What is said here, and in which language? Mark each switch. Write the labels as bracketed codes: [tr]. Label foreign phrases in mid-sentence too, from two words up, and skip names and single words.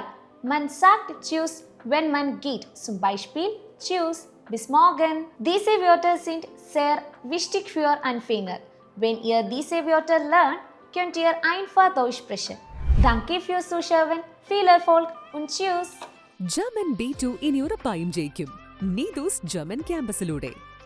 [de] Man sagt Tschüss, wenn man geht. Zum Beispiel Tschüss, bis morgen. Diese Wörter sind sehr wichtig für Anfänger. Wenn ihr diese Wörter lernt, könnt ihr einfach Deutsch sprechen. Danke fürs Zuschauen, viel Erfolg und Tschüss! [ml] ജർമ്മൻ B2 ഇനി ഉറപ്പായും ജയിക്കും. നീതൂസ് ജർമ്മൻ ക്യാമ്പസിലൂടെ